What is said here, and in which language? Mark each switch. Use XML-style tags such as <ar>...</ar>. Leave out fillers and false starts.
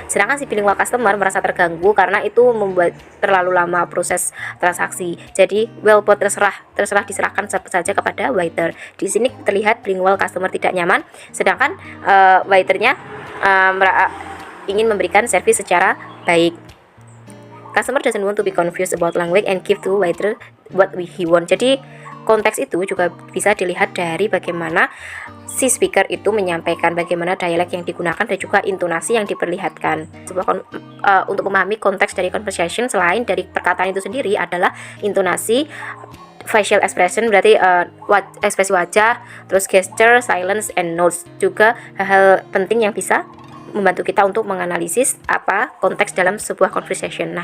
<id>Sedangkan si bilingual customer merasa terganggu karena itu membuat terlalu lama proses transaksi. Jadi</id> <en>will both</en> <id>terserah diserahkan saja kepada waiter. Di sini terlihat bilingual customer tidak nyaman, sedangkan waiternya ingin memberikan servis secara baik.</id> <en>Customer doesn't want to be confused about language and give to waiter what he want.</en> <id>Jadi konteks itu juga bisa dilihat dari bagaimana si speaker itu menyampaikan, bagaimana dialek yang digunakan dan juga intonasi yang diperlihatkan. Untuk memahami konteks dari conversation selain dari perkataan itu sendiri adalah intonasi, facial expression berarti ekspresi wajah, terus gesture, silence, and notes, juga hal-hal penting yang bisa membantu kita untuk menganalisis apa konteks dalam sebuah conversation.</id>